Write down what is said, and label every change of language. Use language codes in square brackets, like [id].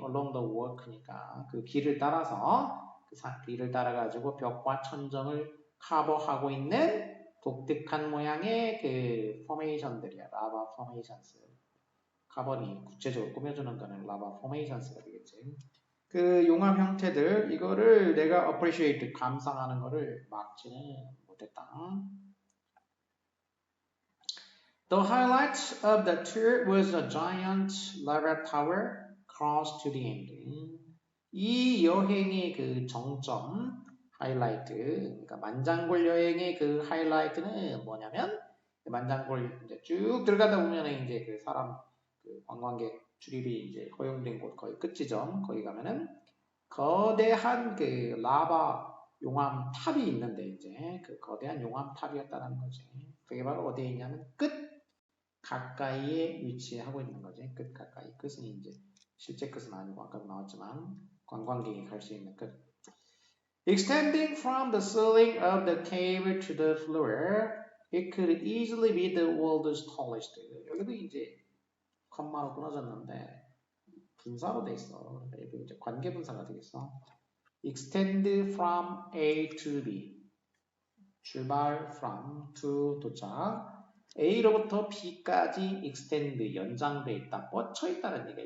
[en] along the walk [ko] 니까 그 길을 따라서 그 길을 따라가지고 벽과 천정을 커버하고 있는 독특한 모양의 그 포메이션들이야. 라바 포메이션스. 카본이 구체적으로 꾸며주는 거는 라바 포메이션스가 되겠지. 그 용암 형태들 이거를 내가 appreciate 감상하는 거를 막지는 못했다. [en] The highlight of the tour was a giant lava tower close to the end. [ko] 이 여행의 그 정점 하이라이트, 그러니까 만장굴 여행의 그 하이라이트는 뭐냐면 만장굴 이제 쭉 들어가다 보면은 이제 그 사람 그 관광객 출입이 이제 허용된 곳 거의 끝 지점 거기 가면은 거대한 그 라바 용암 탑이 있는데 이제 그 거대한 용암 탑이었다는 거지. 그게 바로 어디에 있냐면 끝 가까이에 위치하고 있는 거지. 끝 가까이. 끝은 이제 실제 끝은 아니고 아까도 나왔지만 관광객이 갈 수 있는 끝. [en] Extending from the ceiling of the cave to the floor, it could easily be the world's tallest. [ko] 여기도 이제 컴마로 끊어졌는데 분사로 돼 있어. 그러니까 이거 이제 관계 분사가 되겠어. [en] Extend from A to B. [ko] 출발 from to 도착. A로부터 B까지 extend 연장돼 있다, 뻗쳐 있다는 얘기야.